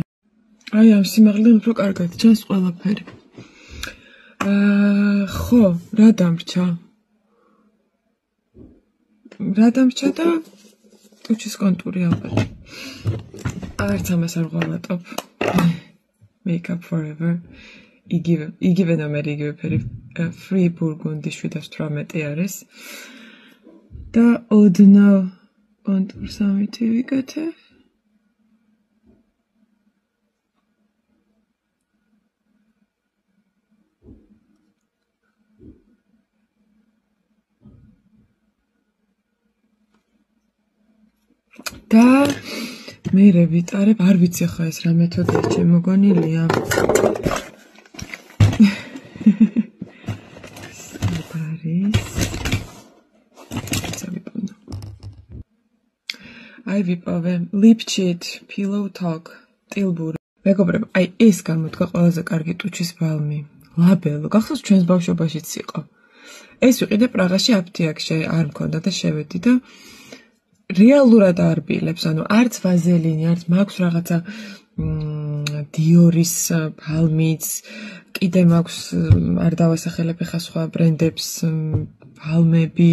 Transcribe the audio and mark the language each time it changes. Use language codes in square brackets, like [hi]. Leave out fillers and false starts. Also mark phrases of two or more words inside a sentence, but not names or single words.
[ka] აი ამ სიმაღლიდან უფრო კარგად ჩანს ყველაფერი. ხო, რა დამრჩა? რა დამრჩა და ტუჩის კონტური ალბათ. არც ამას არ ვღალატობ. Make up forever. იგივე ნომერი, იგივე ფერი. Free Burgundy 718 არის. და ოდნავ კონტურს ამითი ვიკეთებ. და მე ვიტარებ, არ ვიცი ხა ეს რა მეთოდია შემოგონილია. აი ვიპოვე lip cheat, pillow talk, ტილბური. მეგობრებო, აი ეს გამოდგა ყველაზე კარგი ტუჩის ბალმი. ლაბელო, გახსოვს ჩვენს ბავშვობაშიც იყო. ეს ვიყიდე პრაღაში აფთიაქში, არ მქონდა და შევედი და რეალურად არ ბილებს, ანუ არც ვაზელინი, არც მაქვს რაღაცა დიორის ბალმიც, კიდე მაქვს არ დავასახელებ ხა სხვა ბრენდებს ბალმები.